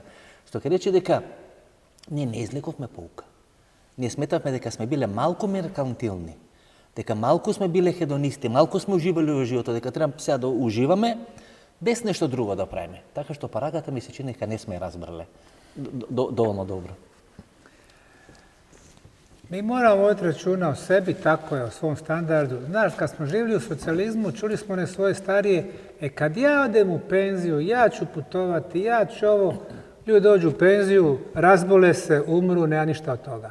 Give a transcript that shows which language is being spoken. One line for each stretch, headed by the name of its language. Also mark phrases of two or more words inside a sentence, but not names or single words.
Macedonian: Што ќе рече дека ние не излековме поука. Ние сметавме дека сме биле малку меркантилни, дека малку сме биле хедонисти, малку сме уживали во животот, дека треба сега да уживаме без нешто друго да правиме. Така што парагата ми се чини дека не сме разбрале доволно добро.
Bosnian: Mi moramo voditi računa o sebi, tako je, o svom standardu. Znaš, kad smo živjeli u socijalizmu, čuli smo one svoje starije, kad ja odem u penziju, ja ću putovati, ja ću ovo, ljudi dođu u penziju, razbole se, umru, nema ništa od toga.